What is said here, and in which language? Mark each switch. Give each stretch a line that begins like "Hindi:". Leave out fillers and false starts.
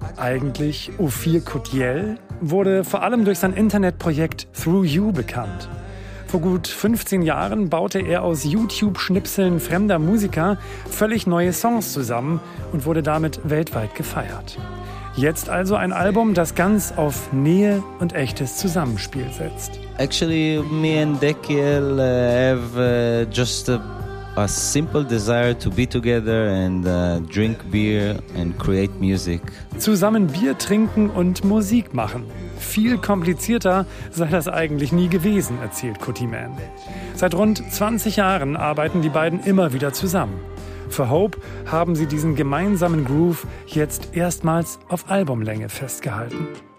German: Eigentlich Ophir Kutiel, wurde vor allem durch sein Internetprojekt Through You bekannt. Vor gut 15 Jahren baute er aus YouTube-Schnipseln fremder Musiker völlig neue Songs zusammen und wurde damit weltweit gefeiert. Jetzt also ein Album, das ganz auf Nähe und echtes Zusammenspiel setzt.
English: Actually, me and Dekiel have just a simple desire to be together and drink beer and create music.
German: Zusammen Bier trinken und Musik machen. Viel komplizierter sei das eigentlich nie gewesen, erzählt Cutty Man. Seit rund 20 Jahren arbeiten die beiden immer wieder zusammen. Für Hope haben sie diesen gemeinsamen Groove jetzt erstmals auf Albumlänge festgehalten.